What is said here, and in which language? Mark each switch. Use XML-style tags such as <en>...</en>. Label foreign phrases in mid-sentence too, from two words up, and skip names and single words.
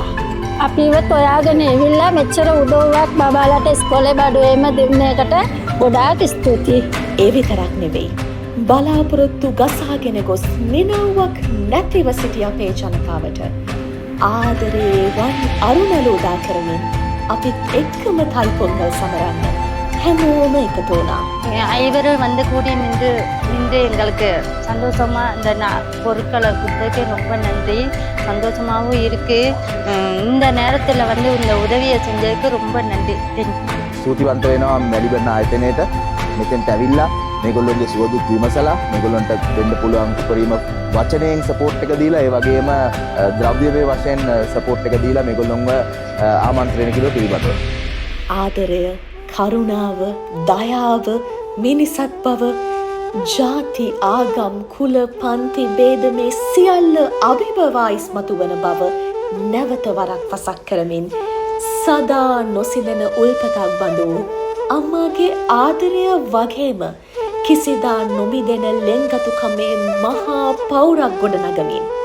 <si>අපිවත් ඔයාගෙන ඇවිල්ලා මෙච්චර උදව්වක් බබාලට ඉස්කෝලේ බඩුවේම දෙන්න එකට ගොඩාක් ස්තුතියි. ඒ විතරක් නෙවෙයි. බලාපොරොත්තු ගසාගෙන ගොස් මිනව්වක් නැතිව සිටි අපේ ජනතාවට ආදරේ වන් අරුණල උදා කරමින් අපිත් එක්කම තයිපොංගල් සමරන්න හැමෝම එකතු වුණා.</si> <ta>ஐவரும் வந்து கூடி நின்று எங்களுக்கு சந்தோஷமா இந்த பொருட்களை கொடுத்ததுக்கு ரொம்ப நன்றி. சந்தோஷமாகவும் இருக்கு. இந்த நேரத்தில் வந்து இந்த உதவியை செஞ்சதுக்கு ரொம்ப நன்றி.</ta> <si>ස්තුතිවන්ත වෙනවා මැලිබන් ආයතනයට මෙතෙන්ට ඇවිල්ලා මේගොල්ලෝගේ සුවදුක් විමසලා මේගොල්ලන්ට දෙන්න පුළුවන් උපරිම වචනයෙන් සපෝට් එක දීලා ඒ වගේම ද්‍රව්‍යමය වශයෙන් සපෝට් එක දීලා මේගොල්ලොන්ව ආමන්ත්‍රණය කළා පිළිබඳව. ආදරය, කරුණාව, දයාව, මිනිසත් බව, ජාති, ආගම්, කුල, පන්ති ભેද මේ සියල්ල අභිබවා ඉස්මතු වන බව නැවත වරක් පසක් කරමින් සදා නොසිඳෙන උල්පතක් බඳු අම්මාගේ ආදරය වගේම කිසිදා නොමිදෙන ලෙන්ගතුකමේ මහා පෞරක් ගොඩනගමින්</si>